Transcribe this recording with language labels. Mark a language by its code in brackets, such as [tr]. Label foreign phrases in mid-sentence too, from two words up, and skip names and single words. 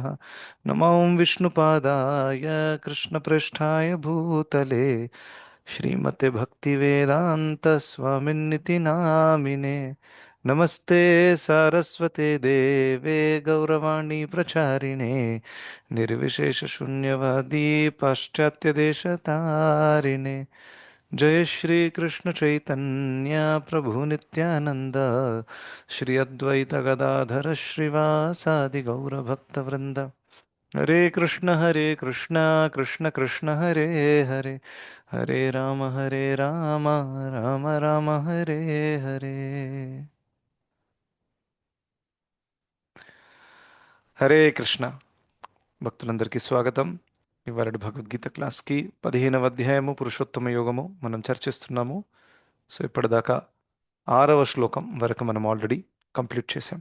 [sa] नमो विष्णुपादाय कृष्णप्रेष्ठाय भूतले श्रीमते भक्तिवेदान्त स्वामिन्निति नामिने. नमस्ते सारस्वते देवे गौरवाणि प्रचारिणे निर्विशेष शून्यवादि पाश्चात्य देशतारिणे. जय श्री कृष्ण चैतन्य प्रभु नित्यानंद श्री अद्वैत गदाधर श्रीवासादि गौर भक्त वृंद. हरे कृष्ण कृष्ण कृष्ण हरे हरे हरे राम राम राम हरे हरे. [te] హరే కృష్ణ భక్తులందరికీ స్వాగతం. ఇవాళ భగవద్గీత క్లాస్కి 15వ అధ్యాయము పురుషోత్తమ యోగము మనం చర్చిస్తున్నాము. సో ఇప్పటిదాకా 6వ శ్లోకం వరకు మనం [en] already complete [te] చేసాం.